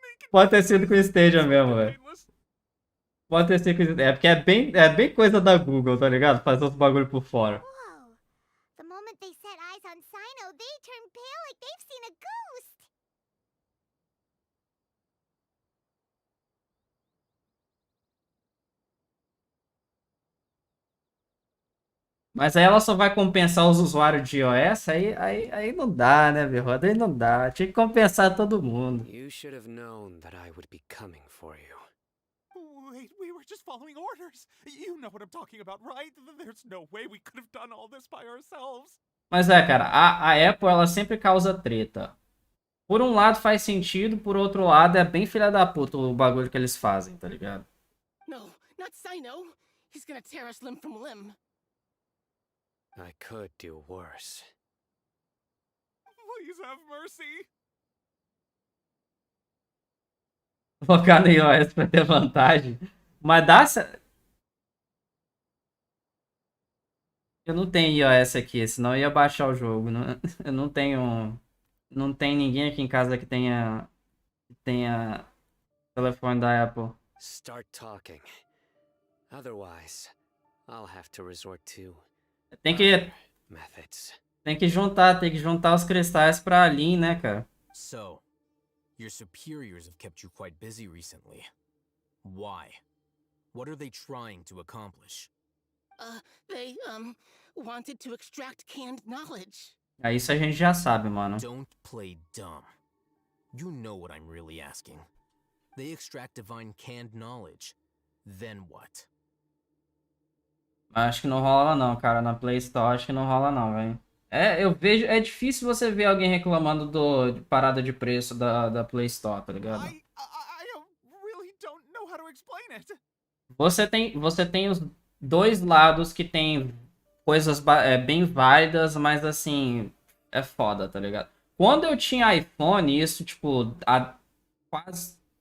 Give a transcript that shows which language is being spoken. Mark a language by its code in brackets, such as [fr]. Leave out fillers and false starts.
[pt] Pode ter sido com Stadia mesmo, velho. Pode ter sido com Stadia. É porque é bem coisa da Google, tá ligado? Fazer os bagulho por fora. Whoa! [en] The moment they set eyes on Sino, they turn pale like they've seen a ghost! [pt] Mas aí ela só vai compensar os usuários de iOS, aí não dá, né, meu? Aí não dá. Tinha que compensar todo mundo. [en] You should have known that I would be coming for you. Wait, we were just following orders. You know what I'm talking about, right? There's no way we could have done all this by ourselves. [pt] Mas cara, a Apple, ela sempre causa treta. Por um lado faz sentido, por outro lado é bem filha da puta o bagulho que eles fazem, tá ligado? [en] No, not Sino. He's gonna tear us limb from limb. I could do worse. Please have mercy. [pt] Focar no iOS pra ter vantagem. Mas dá... Eu não tenho iOS aqui, senão eu ia baixar o jogo. Eu não tenho... Não tem ninguém aqui em casa que tenha telefone da Apple. [en] Start talking. Otherwise, I'll have to resort to [pt] Tem que juntar os cristais pra Lin, né, cara? [en] So, your superiors have kept you quite busy recently. Why? What are they trying to accomplish? They, wanted to extract canned knowledge. [pt] Isso a gente já sabe, mano. [en] Don't play dumb. You know what I'm really asking. They extract divine canned knowledge. Then what? [pt] Acho que não rola não, cara. Na Play Store acho que não rola não, velho. Eu vejo... É difícil você ver alguém reclamando de parada de preço da Play Store, tá ligado? [en] I really don't know how to explain it. [pt] Você tem os dois lados que tem coisas bem válidas, mas assim... É foda, tá ligado? Quando eu tinha iPhone, isso, tipo, há quase...